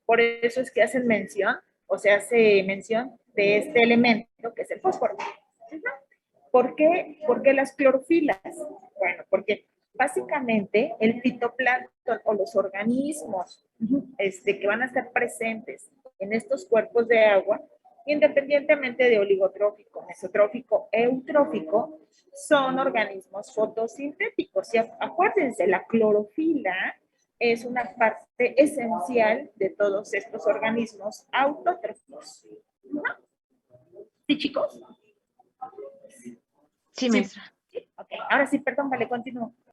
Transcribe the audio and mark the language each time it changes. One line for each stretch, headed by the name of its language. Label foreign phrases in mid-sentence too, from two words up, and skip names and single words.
Spanish: Por eso es que hacen mención, o se hace mención de este elemento que es el fósforo. ¿Por qué las clorofilas? Bueno, porque básicamente el fitoplancton o los organismos que van a estar presentes en estos cuerpos de agua, independientemente de oligotrófico, mesotrófico, eutrófico, son organismos fotosintéticos. Y acuérdense, la clorofila es una parte esencial de todos estos organismos autótrofos. ¿Sí, chicos? Sí, maestra. Sí. Ok, ahora sí, perdón, vale, continúo.